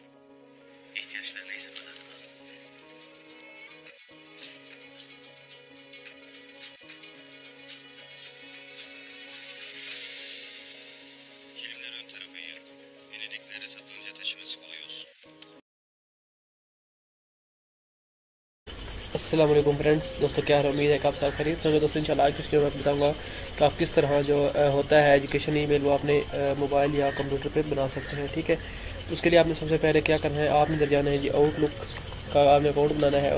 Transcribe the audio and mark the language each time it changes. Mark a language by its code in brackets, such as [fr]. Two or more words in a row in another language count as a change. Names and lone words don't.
[tr] İhtiyaçları neyse pazardan al. Kilimler ön tarafa yer. Venedikleri satınca taşıması kolay olsun. [ar] السلام عليكم [hi] फ्रेंड्स। दोस्तों क्या है, उम्मीद है कि आप सब खरीद होंगे। दोस्तों [ar] إن شاء الله [hi] आज इस वीडियो में बताऊंगा कि आप किस तरह जो होता है [en] education email [hi] वो अपने मोबाइल या कंप्यूटर पे बना सकते हैं। ठीक है, उसके लिए आपने सबसे पहले क्या करना है, आपने इधर जाना है जी आउटलुक का आपने अकाउंट बनाना है।